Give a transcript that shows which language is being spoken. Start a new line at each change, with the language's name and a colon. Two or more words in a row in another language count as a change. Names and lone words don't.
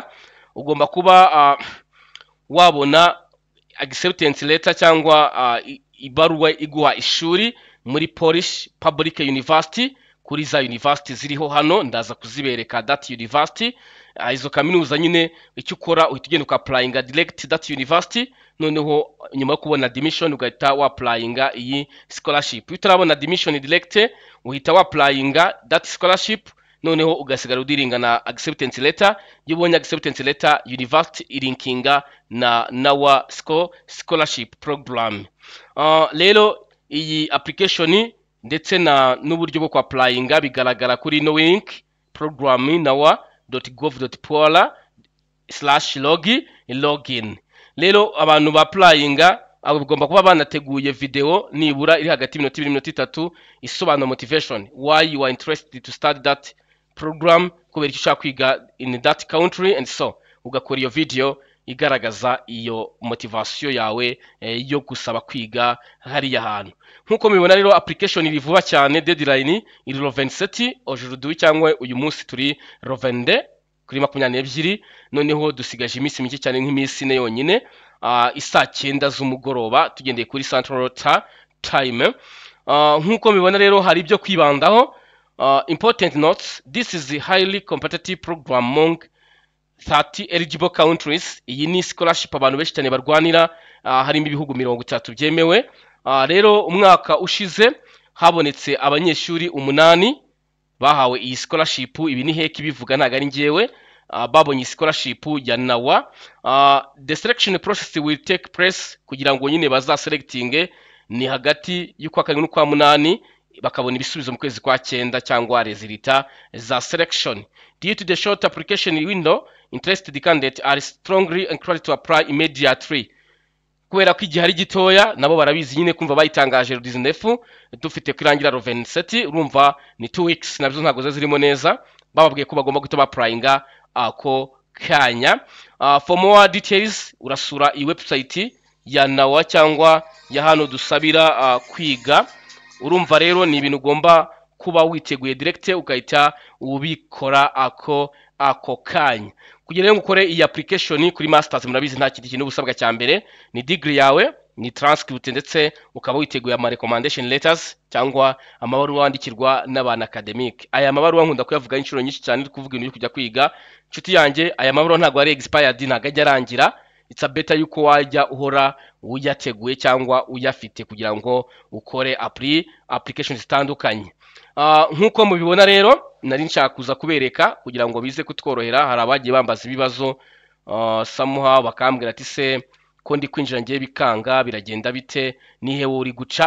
Kinyarwanda: Ugomba kuba wabona
English: acceptance letter
Kinyarwanda: cyangwa ibaruwa iguha ishuri muri Polish Public University. Kuri za university ziriho hano ndaza kuzibereka
English: that university.
Kinyarwanda: Izo kaminuza nyine icyo ukora uhita ugenda ukapplyinga
English: direct that university,
Kinyarwanda: noneho nyuma yo kubona admission ugahita wapplyinga iyi scholarship. Utarabona admission direct uhita wapplyinga
English: that scholarship,
Kinyarwanda: noneho ugasigara udiringa na
English: acceptance letter.
Kinyarwanda: Iyo ubonye
English: acceptance letter,
Kinyarwanda: university ilinkinga na NAWA scholarship program. Rero iyi application ndetse n'uburyo bwo applyinga bigaragara kuri no link program nawa.gov.pola/login. Rero abantu ba applyinga abo bigomba kuba banateguye video nibura iri hagati y'minota 2 n'iminota 3 isobanura motivation,
English: why you are interested to study that program
Kinyarwanda: kubera icyo ushaka kwiga
English: in that country and so
Kinyarwanda: ugakora iyo video igaragaza iyo motivation yawe yo gusaba kwiga hariya hantu. Nkuko mubibona rero application iri vuba cyane, deadline iri
French: le 27 aujourd'hui
Kinyarwanda: cyangwa uyu munsi turi
French: le 22
Kinyarwanda: kuri 22, noneho dusigaje iminsi mike cyane nk'iminsi ne yonyine isa 9 z'umugoroba tugendeye kuri Central Time. Nkuko mubibona rero hari ibyo kwibandaho.
English: Important notes: this is a highly competitive program among 30 eligible countries.
Kinyarwanda: Iyi ni scholarship abantu benshi cyane barwanira, harimo ibihugu 30 byemewe. Rero umwaka ushize habonetse abanyeshuri 8 bahawe iyi scholarship. Ibi ni heki bivuga ntago ari ngewe, babonye scholarship ya NAWA.
English: The selection process will take place
Kinyarwanda: kugira ngo nyine bazaselecting ni hagati y'ukwa 7 n'ukwa 8, bakabona ibisubizo mu kwezi kwa 9 cyangwa resulta za selection.
English: Due to the short application window, interested candidates are strongly encouraged to apply immediately.
Kinyarwanda: Kubera ko igihe ari gitoya nabo barabizi nyine kumva bayitangaje
French: le 19
Kinyarwanda: dufite kwirangira
French: le 27,
Kinyarwanda: urumva ni
English: 2 weeks
Kinyarwanda: nabyo ntago zirimo neza, bababwiye ko bagomba guta applyinga ako kanya.
English: For more details
Kinyarwanda: urasura i website ya NAWA cyangwa ya hano dusabira kwiga. Urumva rero ni ibintu ugomba kuba witeguye direct ukahita ubikora ako kanya. Kugira rero ukore iyi application kuri masters, murabizi nta kintu ubusabwa cya mbere ni degree yawe, ni transcript, ndetse ukaba witeguye ama
English: recommendation letters
Kinyarwanda: cyangwa amabaruwa wandikirwa n'abantu academic. Aya mabaruwa nkunda kuyavuga inshuro nyinshi cyane kuvuga ibintu kujya kwiga. Nshuti yanjye, aya mabaruwa ntago ari expired, ntago ajya arangira.
English: It's a better
Kinyarwanda: yuko wajya uhora uyateguye cyangwa uyafite kugira ngo ukore applications zitandukanye. Nkuko mubibona rero nari nshaka kuza kubereka kugira ngo bize kutworohera. Hari abagiye bambaza ibibazo somehow bakambwira ati se ko ndi kwinjira ngiye bikanga biragenda bite, nihe uri guca.